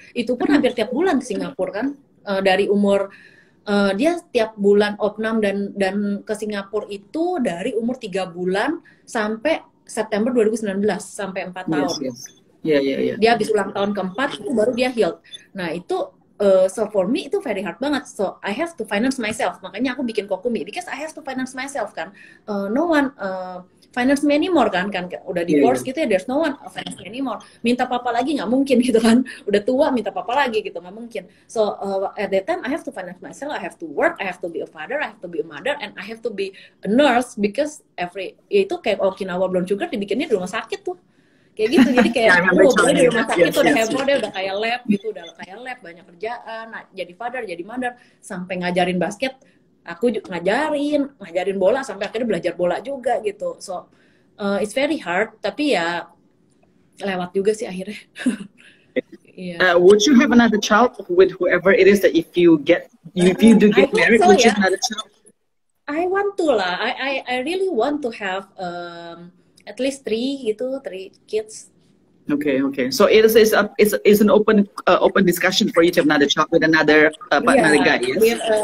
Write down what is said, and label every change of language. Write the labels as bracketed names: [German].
[Indonesian] Itu pun hampir tiap bulan ke Singapura kan, dari umur dia tiap bulan opnam dan ke Singapura itu dari umur 3 bulan sampai September 2019 sampai 4 tahun. Iya. Dia habis ulang tahun keempat itu baru dia healed. Nah itu so for me itu very hard banget. [English] So I have to finance myself. [Indonesian] Makanya aku bikin [English] Kokumi because I have to finance myself kan. No one finance me anymore [Indonesian] kan udah divorce gitu ya. [English] There's no one finance me anymore. [Indonesian] Minta papa lagi nggak mungkin gitu kan. Udah tua minta papa lagi gitu nggak mungkin. [English] So at that time I have to finance myself. I have to work. I have to be a father. I have to be a mother. And I have to be a nurse because [Indonesian] itu kayak Okinawa Brown Sugar dibikinnya di rumah sakit tuh. Kayak gitu, jadi kayak di rumah sakit udah heboh deh, udah kayak lab gitu, banyak kerjaan, jadi father, jadi mother, sampai ngajarin basket, aku ngajarin bola, sampai akhirnya belajar bola juga gitu. [English] So, it's very hard, [Indonesian] tapi ya lewat juga sih akhirnya. [English] Would you have another child with whoever it is that if you do get married, would you have another child? I want to lah, I really want to have at least 3 kids. Okay. So it's an open discussion for you to have another child with another guy, yes?